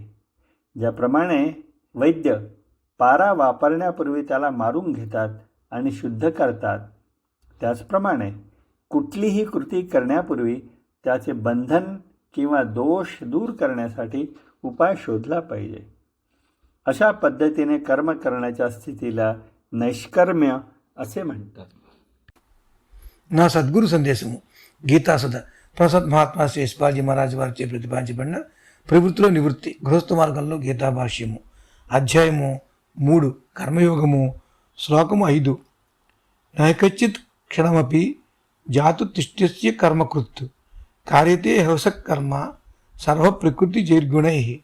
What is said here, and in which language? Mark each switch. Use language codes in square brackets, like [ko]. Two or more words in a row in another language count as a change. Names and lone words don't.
[mr] ज्याप्रमाणे वैद्य पारा वापरण्यापूर्वी त्याला मारून घेतात आणि शुद्ध करतात, त्याचप्रमाणे कुठलीही कृती करण्यापूर्वी त्याचे बंधन किंवा दोष दूर करण्यासाठी उपाय शोधला पाहिजे. अशा पद्धतीने कर्म करण्याच्या स्थितीला नैष्कर्म्य असे म्हणतात. [te] నా సద్గురు సందేశము గీతాసుధ ప్రసాద్ మహాత్మా శ్రీ యశ్పాజీ మహారాజ్ వారిచే ప్రతిపాదించబడిన ప్రవృత్తిలో నివృత్తి గృహస్థ మార్గంలో గీతాభాష్యము అధ్యాయము 3 కర్మయోగము శ్లోకము 5 [sa] नैकच्चित् क्षणमपि जातु तिष्टस्य कर्मकृत् कार्यते हवस कर्म सर्व प्रकृति जैर्गुणै.